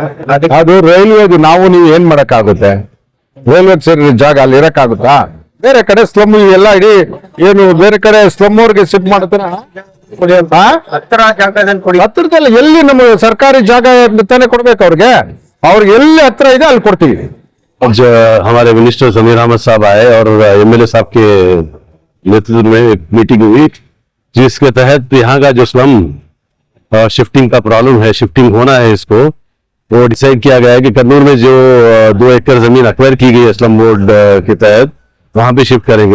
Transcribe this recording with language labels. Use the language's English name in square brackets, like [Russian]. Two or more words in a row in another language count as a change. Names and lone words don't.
[Kannada] ಅದು ರೈಲ್ವೆದು ನಾವು ನೀವು ಏನ್ ಮಾಡಕ್ಕಾಗುತ್ತೆ? ರೈಲ್ವೆ ಸೇರಿದ ಜಾಗ ಅಲ್ಲಿ ಇರಕ್ಕಾಗುತ್ತಾ? ಬೇರೆ ಕಡೆ ಸ್ಲಮ್ ಎಲ್ಲ ಇಡೀ ಏನು ಬೇರೆ ಕಡೆ ಸ್ಲಮ್ ಅವ್ರಿಗೆ ಶಿಫ್ಟ್ ಮಾಡ್ತಾರ. ಹತ್ತಿರದಲ್ಲಿ ಎಲ್ಲಿ ನಮ್ಮ ಸರ್ಕಾರಿ ಜಾಗ ತಾನೇ ಕೊಡ್ಬೇಕು ಅವ್ರಿಗೆ. ಅವ್ರಿಗೆ ಎಲ್ಲಿ ಹತ್ರ ಇದೆ ಅಲ್ಲಿ ಕೊಡ್ತೀವಿ. [Hindi] आज हमारे मिनिस्टर जमीर अहमद साहब आए और MLA साहब के नेतृत्व में एक मीटिंग हुई, जिसके तहत यहाँ का जो स्लम शिफ्टिंग का प्रॉब्लम है, शिफ्टिंग होना है, इसको वो डिसाइड किया गया है कि कन्नूर में जो 2 एकड़ जमीन एक्वायर की गई है स्लम बोर्ड के तहत, वहां पे शिफ्ट करेंगे।